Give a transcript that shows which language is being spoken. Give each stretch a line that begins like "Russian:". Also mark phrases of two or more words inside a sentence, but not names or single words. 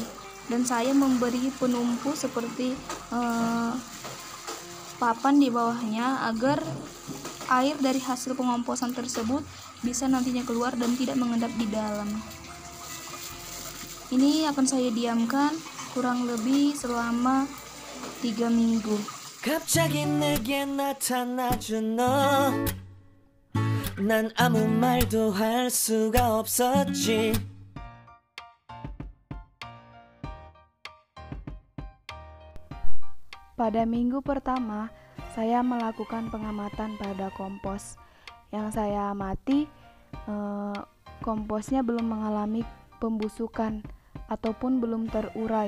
Indonesian: Dan saya memberi penumpu seperti papan di bawahnya agar air dari hasil pengomposan tersebut bisa nantinya keluar dan tidak mengendap di dalam. Ini akan saya diamkan kurang lebih selama 3 minggu.
Korean: 갑자기 내게 나타나준 너, 난 아무 말도 할 수가 없었지.
Indonesian: Pada minggu pertama, saya melakukan pengamatan pada kompos. Yang saya amati, komposnya belum mengalami pembusukan ataupun belum terurai.